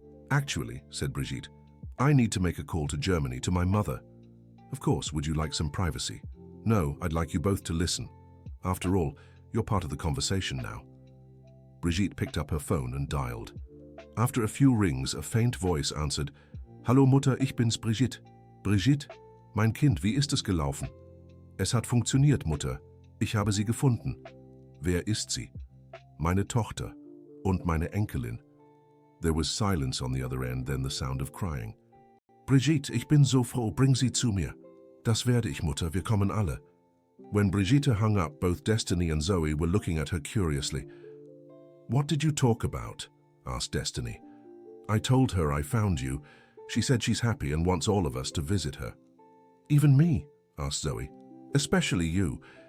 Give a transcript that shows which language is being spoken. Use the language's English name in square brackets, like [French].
[English] Actually, said Brigitte, I need to make a call to Germany to my mother. Of course, would you like some privacy? No, I'd like you both to listen. After all, you're part of the conversation now. Brigitte picked up her phone and dialed. After a few rings, a faint voice answered, [German] Hallo Mutter, ich bin's Brigitte. Brigitte? Mein Kind, wie ist es gelaufen? Es hat funktioniert, Mutter. Ich habe sie gefunden. Wer ist sie? Meine Tochter und meine Enkelin. [English] There was silence on the other end, then the sound of crying. [German] Brigitte, ich bin so froh, bring sie zu mir. Das werde ich, Mutter, wir kommen alle. [English] When Brigitte hung up, both Destiny and Zoe were looking at her curiously. What did you talk about? Asked Destiny. I told her I found you. She said she's happy and wants all of us to visit her. Even me? Asked Zoe. Especially you.